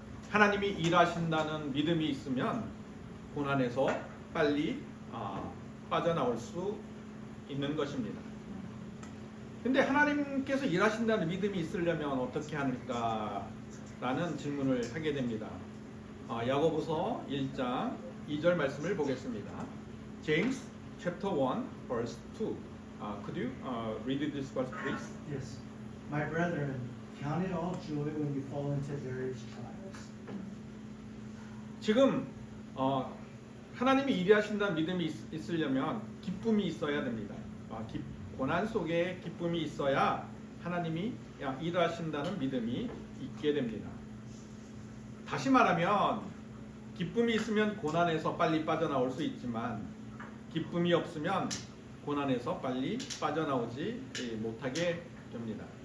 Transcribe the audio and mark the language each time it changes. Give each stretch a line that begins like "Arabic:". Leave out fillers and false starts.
Korean: 하나님이 일하신다는 믿음이 있으면 고난에서 빨리 빠져나올 수 있는 것입니다. 근데 하나님께서 일하신다는 믿음이 있으려면 어떻게 하니까라는 질문을 하게 됩니다. 야고보서 1장 2절 말씀을 보겠습니다.
English: James chapter 1 verse 2. Could you read this verse please? Yes. My brethren, count it all joy when you fall into various trials.
Korean: 지금 하나님이 일하신다는 믿음이 있으려면 기쁨이 있어야 됩니다. 고난 속에 기쁨이 있어야 하나님이 일하신다는 믿음이 있게 됩니다. 다시 말하면 기쁨이 있으면 고난에서 빨리 빠져나올 수 있지만 기쁨이 없으면 고난에서 빨리 빠져나오지 못하게 됩니다.